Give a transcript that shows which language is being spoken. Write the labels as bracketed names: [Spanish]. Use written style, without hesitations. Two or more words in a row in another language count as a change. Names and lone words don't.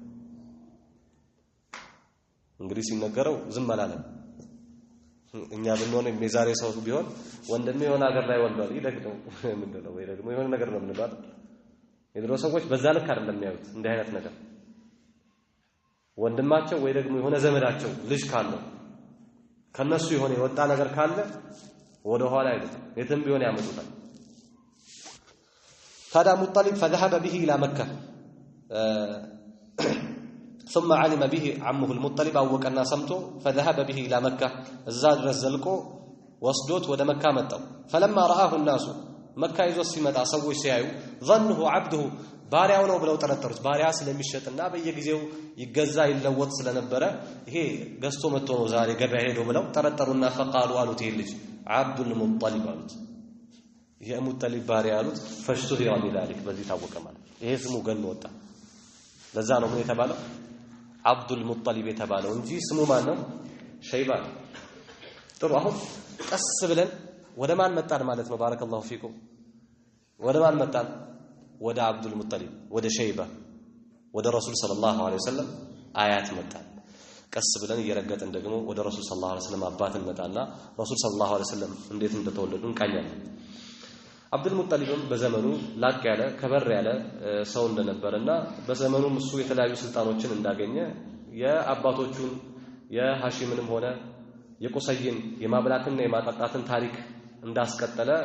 [Amharic] እንግዲህ ሲነገረው ዝም አላለም እኛ ብንሆን የዛሬ ሰው ቢሆን ወንድሜ የሆነ ሀገር ላይ ወልዷል ይደግደው ምንድነው ወይ ደግሞ የሆነ ነገር ነው ምንባል የድሮ ሰዎች በዛ ልክ አይደለም የሚያዩት እንዲህ አይነት ነገር ወንድማቸው ወይ ደግሞ የሆነ ዘመዳቸው ልጅ ካለው ከነሱ የሆነ የወጣ ነገር ካለ ወደ ኋላ አይደለም የትም ቢሆን ያመጡታል ታዲያ ሙጠሊብ [Arabic] فذهب به الى مكة ثم علم به عمه المطلب [Amharic] አወቀና ሰምቶ [Arabic] فذهب به الى مكة [Amharic] እዛ ድረስ ዘልቆ ወስዶት ወደ መካ መጣው [Arabic] فلما رآه الناس [Amharic] መካ ይዞ ሲመጣ ሰዎች ሲያዩ [Arabic] ظنه عبده [Amharic] ባሪያው ነው ብለው ተረተሩት ባሪያ ስለሚሸጥና በየጊዜው ይገዛ ይለወጥ ስለነበረ ይሄ ገዝቶ መጥቶ ነው ዛሬ ገበያ ሄዶ ብለው ተረተሩና فقالوا አሉት ይሄ ልጅ عبد المطلب አሉት የሙጠሊብ ባሪያ አሉት [Arabic] فاشتهر بذلك [Amharic] በዚህ ታወቀ ማለት ይሄ ስሙ ገን ወጣ ለዛ ነው ምን የተባለው عبد المطلب የተባለው እንጂ ስሙ ማን ነው ሸይባ ጥሩ አሁን ቀስ ብለን ወደ ማን መጣን ማለት ነው [Arabic] بارك الله فيكم [Amharic] ወደ ማን መጣን ወደ አብዱል ሙጠሊብ ወደ ሸይባ ወደ ረሱል [Arabic] صلى الله عليه وسلم [Amharic] አያት መጣን ቀስ ብለን እየረገጥን ደግሞ ወደ ረሱል [Arabic] صلى الله عليه وسلم [Amharic] አባትን መጣና ረሱል [Arabic] صلى الله عليه وسلم [Amharic] እንዴት እንደተወለዱ እንቃኛለን አብዱል ሙጠሊብም በዘመኑ ላቅ ያለ ከበር ያለ ሰው እንደነበርና በዘመኑም እሱ የተለያዩ ስልጣኖችን እንዳገኘ የአባቶቹን የሐሺምንም ሆነ የቁሰይን የማብላትና የማጣጣትን ታሪክ እንዳስቀጠለ